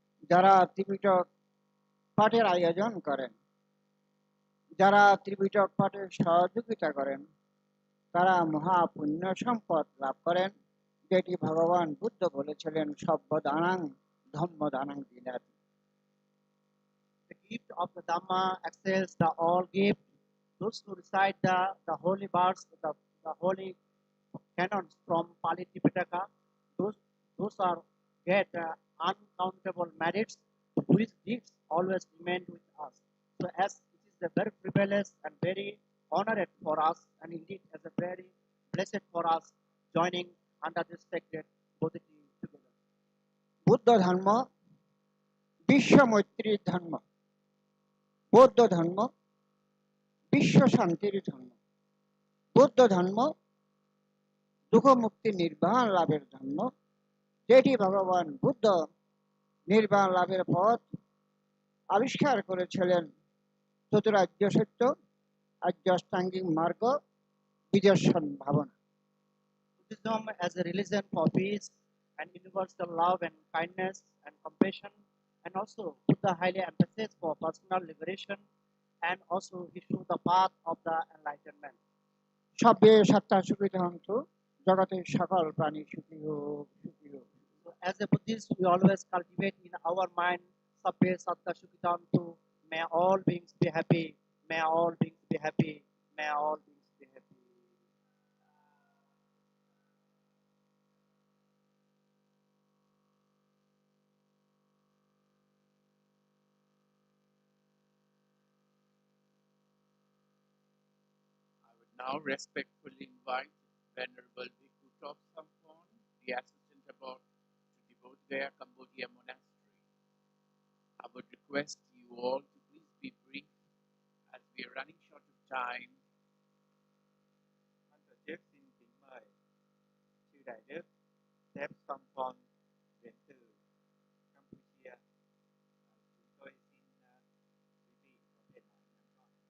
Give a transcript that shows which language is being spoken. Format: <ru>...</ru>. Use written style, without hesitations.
<bn>যারা ত্রিপিটক পাঠের আয়োজন করেন, যারা ত্রিপিটক পাঠের সহযোগিতা করেন, তারা মহাপুণ্য সম্পদ লাভ করেন, যেটি ভগবান বুদ্ধ বলেছিলেন</bn> <pi>সব্যদানাং ধম্মদানাং দিনাতি।</pi> <en>The gift of the Dhamma excels the all gift. Those who recite the holy verse, the holy canons from Pali Tipitaka, those are get uncountable merits, which gifts always remain with us. So as it is a very privileged and very honored for us, and indeed as a very blessed for us, joining under this sacred Bodhi tree together.</en> <bn>Buddha ধর্ম বিশ্ব মৈত্রীর ধর্ম, বৌদ্ধ ধর্ম বিশ্ব শান্তির ধর্ম, বৌদ্ধ ধর্ম দুঃখ মুক্তি নির্বাণ লাভের ধর্ম, যেটি ভগবান বুদ্ধ নির্বাণ লাভের পথ আবিষ্কার করেছিলেন চতুরার্য সত্য, আর্য অষ্টাঙ্গিক মার্গ, বিদর্শন ভাবনা।</bn> <en>Buddhism as a religion for peace and universal love and kindness and compassion, and also Buddha highly emphasized for personal liberation, and also he showed the path of the enlightenment.</en> <pi>সব্যে সত্তা সুখিত হন্তু,</pi> <bn>জগতের সকল প্রাণী সুখী হোক, সুখী হোক।</bn> <en>So as a Buddhist, we always cultivate in our mind,</en> <pi>Sabbe Satta Sukhitantu,</pi> <en>may all beings be happy, may all beings be happy, may all beings be happy. now respectfully invite Venerable Bhikkhu Top Sampon, the Assistant Abbot to the Bodhgaya, Cambodia Monastery. I would request you all to please be brief as we are running short of time.</en> <vi>Ban tổ chức xin kính mời chư Đại Đức Thép Sampon đến từ Campuchia. Chúng tôi xin quý vị có thể nói ngắn gọn.</vi>